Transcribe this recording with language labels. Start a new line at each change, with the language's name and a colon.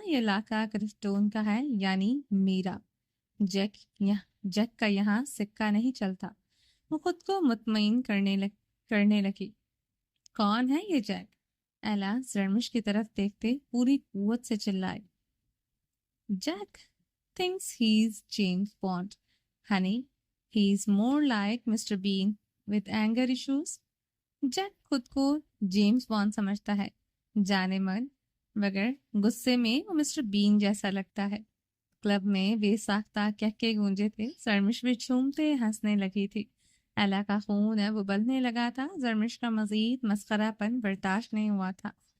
Hindi: ये इलाका क्रिस्टोन का है, यानी मेरा। जैक का यहाँ सिक्का नहीं चलता। वो खुद को मुतमईन करने लगी। कौन है ये जैक? एला जरमिश की तरफ देखते पूरी कुव्वत से चिल्लाई।
English: Jack thinks he's James Bond. Honey, he's more like Mr. Bean with anger issues.
Hindi: Jack खुद को जेम्स बॉन्ड समझता है, जाने मन, मगर गुस्से में वो मिस्टर बीन जैसा लगता है। क्लब में बेसाख्ता कहके गूंजे थे। जरमिश भी झूमते हंसने लगी थी। एला का खून है वो उबलने लगा था। जरमिश का मजीद मस्खरापन बर्दाश्त नहीं हुआ था।